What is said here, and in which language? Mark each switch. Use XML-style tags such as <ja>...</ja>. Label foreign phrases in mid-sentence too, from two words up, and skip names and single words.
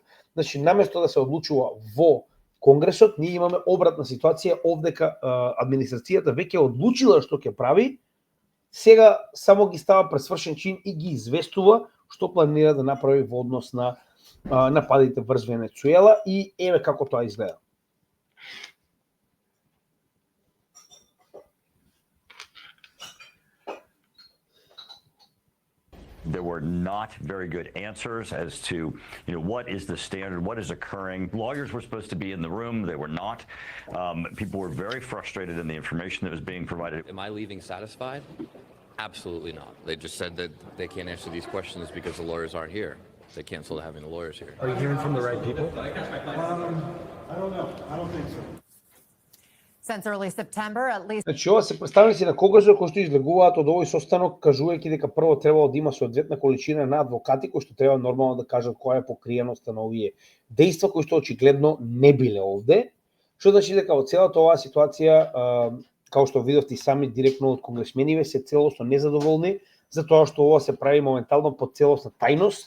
<mk>Значи, наместо да се одлучува во Конгресот, ние имаме обратна ситуација, овдека администрацијата веќе одлучила што ќе прави, сега само ги става пресвршен чин и ги известува што планира да направи во однос на нападите врз Венецуела и еве како тоа изгледа.</mk> <en>There were not very good answers as to, what is the standard, what is occurring. Lawyers were supposed to be in the room, they were not. People were very frustrated in the information that was being provided. Am I leaving satisfied? Absolutely not. They just said that they can't answer these questions because the lawyers aren't here. They canceled having the lawyers here. Are you hearing from the right people? I don't know. I don't think so. Since early September, at least.</en> <mk>Значи, ова се представници на Конгресот кои што излегуваат од овој состанок, кажувајќи дека прво требало да има соодветна количина на адвокати кои што треба нормално да кажат која е покриеноста на овие дејства кои што очигледно не биле овде. Што значи дека во целата оваа ситуација, како што видовте и сами директно од конгресмениве, се целосно незадоволни за тоа што ова се прави моментално под целосна тајност.</mk>